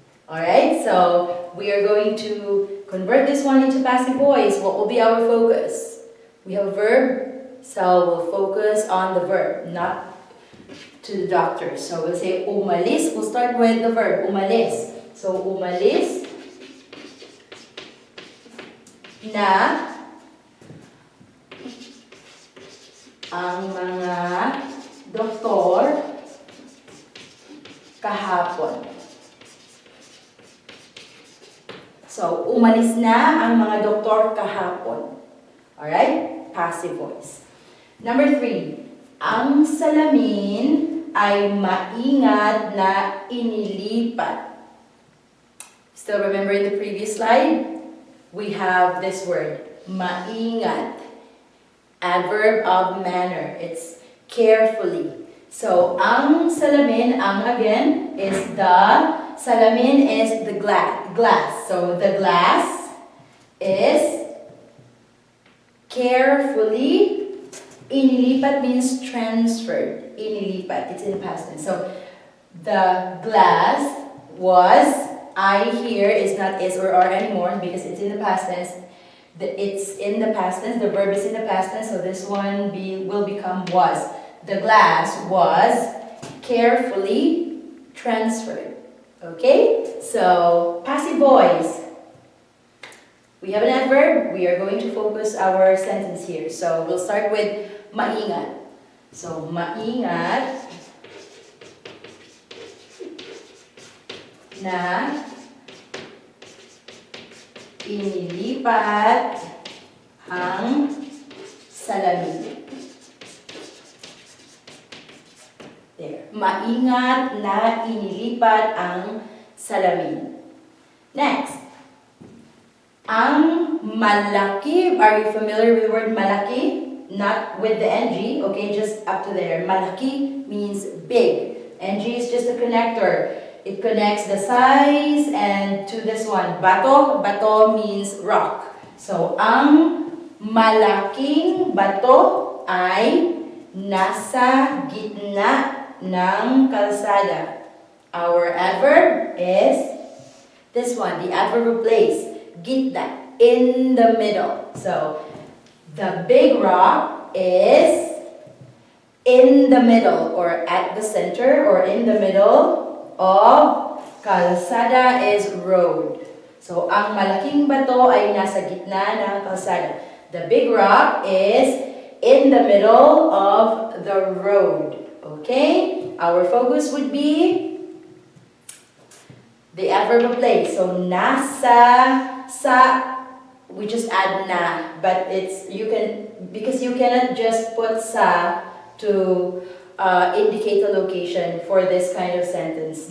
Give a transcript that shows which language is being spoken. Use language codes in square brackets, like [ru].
[en] Alright, so we are going to convert this one into passive voice. What will be our focus? We have a verb, so we'll focus on the verb, not to the doctors. So we'll say umalis. We'll start with the verb, umalis. [tl] So umalis na ang mga doktor kahapon. So, umalis na ang mga doktor kahapon. [en] Alright? Passive voice. Number 3. [tl] Ang salamin ay maingat na inilipat. [en] Still remember in the previous slide? We have this word, maingat. Adverb of manner. It's carefully. So, ang salamin, ang again, is the salamin is the glass. So, the glass is carefully. Inilipat means transferred. Inilipat, it's in the past tense. So, the glass was, I here is not is or are anymore because it's in the past tense. It's in the past tense, the verb is in the past tense, so this one will become was. The glass was carefully transferred. Okay? So, passive voice. We have an adverb. We are going to focus our sentence here. So, we'll start with maingat. [tl] So, maingat na inilipat ang salamin. There. Maingat na inilipat ang salamin. [en] Next. [tl] Ang malaki. [en] Are you familiar with the word malaki? Not with the NG. Okay, just up to there. Malaki means big. NG is just a connector. It connects the size and to this one. Bato. Bato means rock. [tl] So, ang malaking bato ay nasa gitna ng kalsada. [en] Our adverb is this one, the adverb of place, gitna, in the middle. So, the big rock is in the middle or at the center or in the middle of kalsada is road. [tl] So, ang malaking bato ay nasa gitna ng kalsada. [en] The big rock is in the middle of the road. Okay? Our focus would be the adverb of place. So, nasa, sa, we just add na. But it's, because you cannot just put sa to indicate a location for this kind of sentence.